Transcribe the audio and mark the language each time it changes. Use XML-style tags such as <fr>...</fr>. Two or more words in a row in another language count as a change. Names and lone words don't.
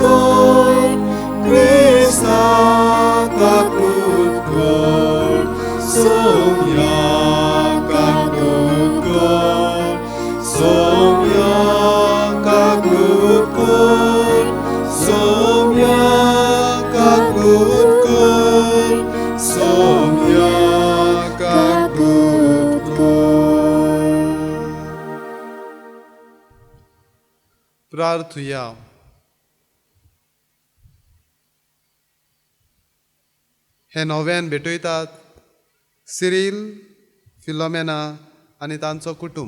<kok>kor, Krista kakut kor, somya kakut kor, somya kakut kor, somya kakut kor, somya kakut kor. प्रार्थुया. हे नव्यान भेटयतात सिरील, फिलोमेना आनी तांचो कुटुंब.</kok>